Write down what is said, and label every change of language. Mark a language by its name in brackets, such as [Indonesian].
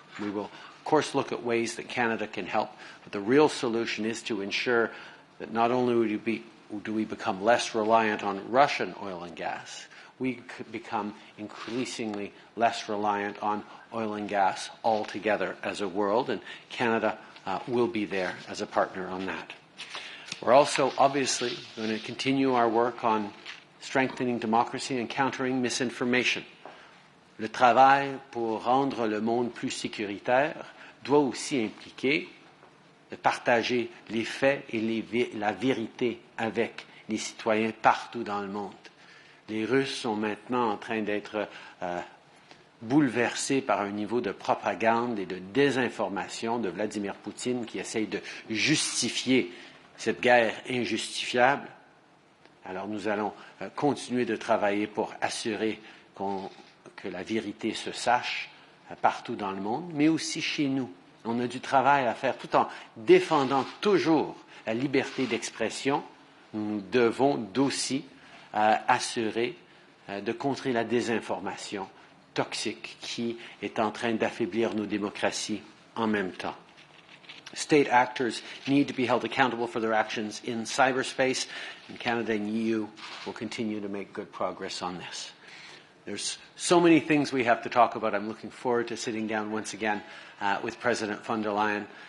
[English] We will, of course, look at ways that Canada can help, but the real solution is to ensure that not only do we become less reliant on Russian oil and gas, we could become increasingly less reliant on oil and gas altogether as a world, and Canada will be there as a partner on that. We're also obviously going to continue our work on strengthening democracy and countering misinformation. [French] Le travail pour rendre le monde plus sécuritaire doit aussi impliquer de partager les faits et la vérité avec les citoyens partout dans le monde. Les Russes sont maintenant en train d'être bouleversés par un niveau de propagande et de désinformation de Vladimir Poutine qui essaye de justifier cette guerre injustifiable. Alors nous allons continuer de travailler pour assurer que la vérité se sache partout dans le monde, mais aussi chez nous. On a du travail à faire tout en défendant toujours la liberté d'expression. Nous devons aussi assurer de contrer la désinformation toxique qui est en train d'affaiblir nos démocraties en même temps. [English] State actors need to be held accountable for their actions in cyberspace, and Canada and EU will continue to make good progress on this. There's so many things we have to talk about. I'm looking forward to sitting down once again with President von der Leyen.